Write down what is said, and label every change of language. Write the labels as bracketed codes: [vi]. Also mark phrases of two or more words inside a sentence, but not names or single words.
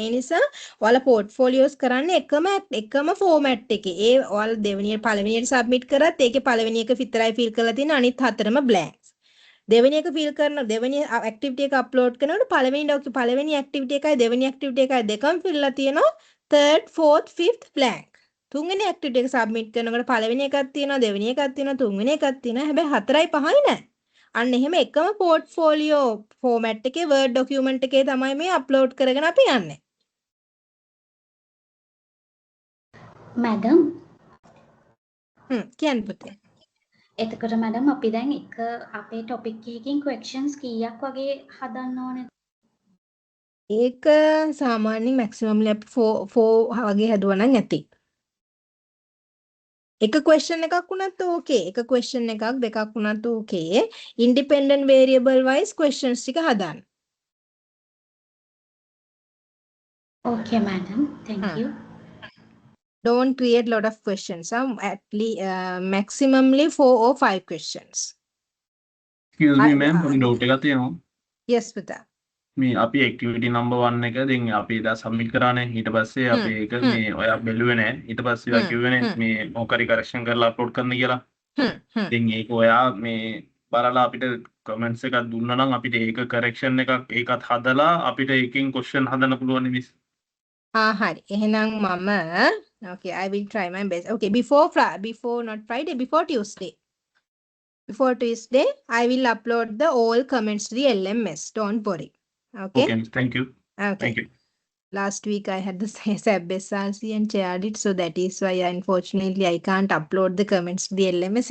[si] ඒ නිසා ඔයාලා පෝර්ට්ෆෝලියෝස් කරන්නේ එකම ෆෝමැට් එකේ. ඒ ඔයාලා දෙවෙනි පළවෙනියට සබ්මිට් කරත් ඒකේ පළවෙනි එක විතරයි ෆිල් කරලා තියෙන අනිත් හතරම බ්ලැන්ක්ස්. දෙවෙනි එක ෆිල් කරන දෙවෙනි ඇක්ටිවිටි එක අප්ලෝඩ් කරනකොට පළවෙනි ඇක්ටිවිටි එකයි දෙවෙනි ඇක්ටිවිටි එකයි දෙකම ෆිල්ලා තියෙනවා. [en] third fourth fifth blank. [si] තුන්වෙනි ඇක්ටිවිටි එක සබ්මිට් කරනකොට පළවෙනි එකක් තියෙනවා දෙවෙනි එකක් තියෙනවා තුන්වෙනි එකක් තියෙනවා. හැබැයි හතරයි පහයි නෑ. අන්න එහෙම එකම පෝර්ට්ෆෝලියෝ ෆෝමැට් එකේ [en] Word document [si] එකේ තමයි මේ අප්ලෝඩ් කරගෙන අපි යන්නේ. මැඩම් කියන්න පුතේ. එතකොට මැඩම් අපි දැන් එක අපේ ටොපික් එකකින් questions කීයක් වගේ හදන්න ඕනේ? ඒක සාමාන්‍යයෙන් maximum අපි 4 වගේ හදුවා නම් ඇති. එක question එකක් වුණත් ඕකේ. එක question එකක් දෙකක් වුණත් ඕකේ. [en] independent variable wise questions [si] ටික හදන්න. [en] Okay madam, thank you. Don't create lot of questions. At least maximumly 4 or 5 questions. Excuse me ma'am, [si] පොඩි doubt එකක් තියෙනවා. Yes පුතා. මේ අපි [en] activity number 1 [si] එක දැන් අපි දා submit කරානේ. ඊට පස්සේ අපි ඒක මේ ඔයා බැලුවේ නැහැ. ඊට පස්සේ ඔයා කිව්වේ නේ මේ මොකරි correction කරලා upload කරන්න කියලා. දැන් ඒක ඔයා මේ බලලා අපිට comments එකක් දුන්නා නම් අපිට ඒක correction එකක් ඒකත් හදලා අපිට ඒකෙන් question හදන්න පුළුවන් නේ මිස්. හරි. එහෙනම් මම [en] okay, I will try my best. Okay, before not Friday, before Tuesday. Before Tuesday, I will upload the all comments to the LMS. Don't worry. Okay. Okay, miss. Thank you. Okay. Thank you. Last week I had the SAP SRC and shared it, so that is why unfortunately I can't upload the comments to the LMS.